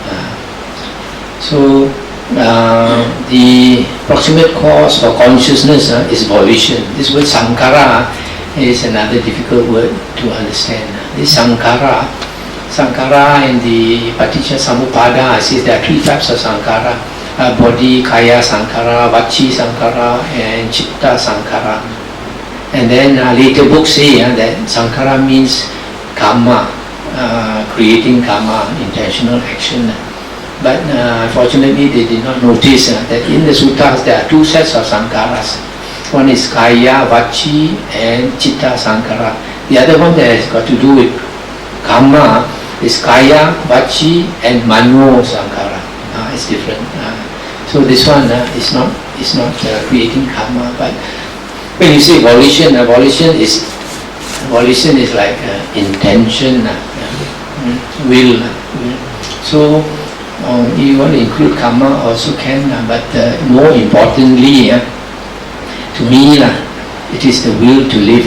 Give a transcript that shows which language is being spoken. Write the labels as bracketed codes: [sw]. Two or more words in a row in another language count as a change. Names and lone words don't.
[en] So the proximate cause for consciousness is volition. This word sankhara is another difficult word to understand. This sankhara in the [pi] Paticca Samuppada [en] says there are three types of sankhara: body, [pi] kaya sankhara, vachi sankhara, [en] and [pi] chitta sankhara. [en] And then later books say that sankhara means karma, creating karma, intentional action. But unfortunately they did not notice that in the suttas there are two sets of sankharas. One is [pi] kaya, vachi [en] and [pi] chitta sankhara. [en] The other one that has got to do with karma is [pi] kaya, vachi [en] and [pi] mano sankhara. [en] It's different. So this one is not creating karma. But when you say volition, volition is like intention, will. So you want to include karma also can, but more importantly, to me, it is the will to live.